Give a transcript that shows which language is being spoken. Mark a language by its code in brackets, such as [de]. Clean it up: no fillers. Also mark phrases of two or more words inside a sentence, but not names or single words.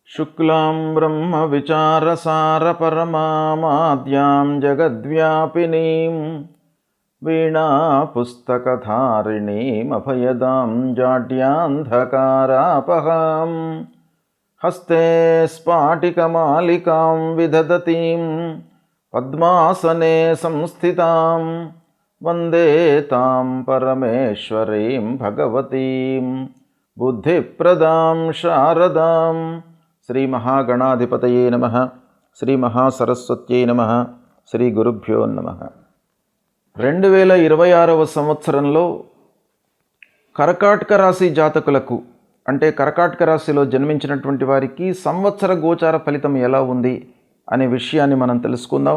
[sa] शुक्लां ब्रह्मविचारसारपरमामाद्यां जगद्व्यापिनीं वीणापुस्तकधारिणीमभयदां जाड्यान्धकारापहां हस्ते स्फाटिकमालिकां विदधतीं पद्मासने संस्थितां वन्दे तां परमेश्वरीं भगवतीं बुद्धिप्रदां शारदां। श्री महागणाधिपतये नमः. श्री महासरस्वत्यै नमः. श्री गुरुभ्यो नमः. [te] 2026వ సంవత్సరంలో కర్కాటక రాశి జాతకులకు అంటే కర్కాటక రాశిలో జన్మించినటువంటి వారికి సంవత్సర గోచార ఫలితం ఎలా ఉంది అనే విషయాన్ని మనం తెలుసుకుందాం.